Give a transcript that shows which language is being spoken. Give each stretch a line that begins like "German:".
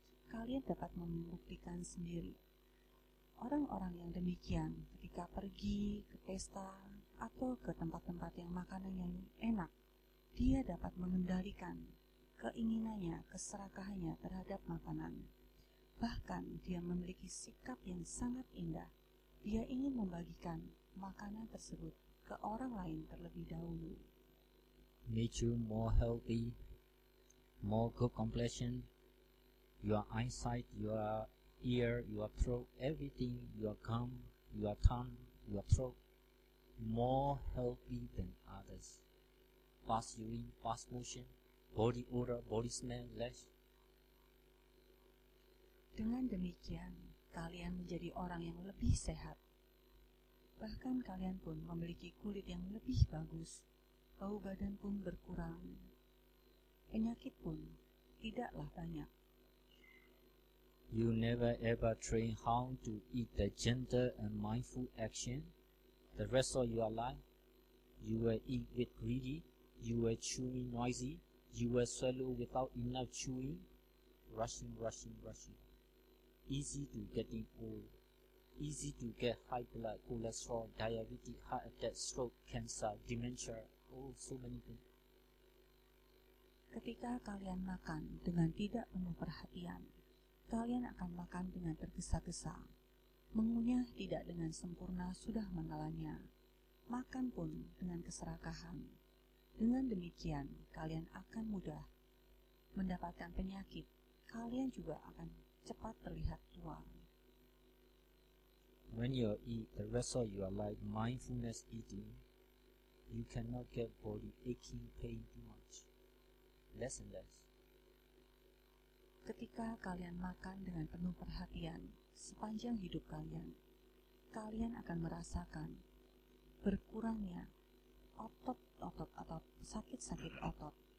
Indonesian: Kalian dapat membuktikan sendiri. Orang-orang yang demikian ketika pergi ke pesta atau ke tempat-tempat yang makanan yang enak, dia dapat mengendalikan keinginannya, keserakahannya terhadap makanan. Bahkan dia memiliki sikap yang sangat indah. Dia ingin membagikan makanan tersebut ke orang lain terlebih dahulu.
English: Make you more healthy, more good complexion, your eyesight, your ear, your throat, everything, your gum, your tongue, your throat, more healthy than others. Fast urine, fast motion, body odor, body smell, less.
Indonesian: Dengan demikian, kalian menjadi orang yang lebih sehat. Bahkan kalian pun memiliki kulit yang lebih bagus, bau badan pun berkurang. Penyakit pun tidaklah banyak.
English: You never ever train how to eat the gentle and mindful action. The rest of your life, you will eat with greedy, you will chewing noisy, you will swallow without enough chewing, rushing. Easy to getting old, easy to get high blood, cholesterol, diabetes, heart attack, stroke, cancer, dementia, so many things.
Indonesian: Ketika kalian makan dengan tidak penuh perhatian, kalian akan makan dengan tergesa-gesa, mengunyah tidak dengan sempurna sudah menelannya, makan pun dengan keserakahan. Dengan demikian, kalian akan mudah mendapatkan penyakit. Kalian juga akan cepat terlihat tua.
English: When you eat the rest of your life mindfulness eating, you cannot get body aching, pain too much. Less and less.
Indonesian: Ketika kalian makan dengan penuh perhatian sepanjang hidup kalian, kalian akan merasakan berkurangnya otot-otot atau sakit-sakit otot.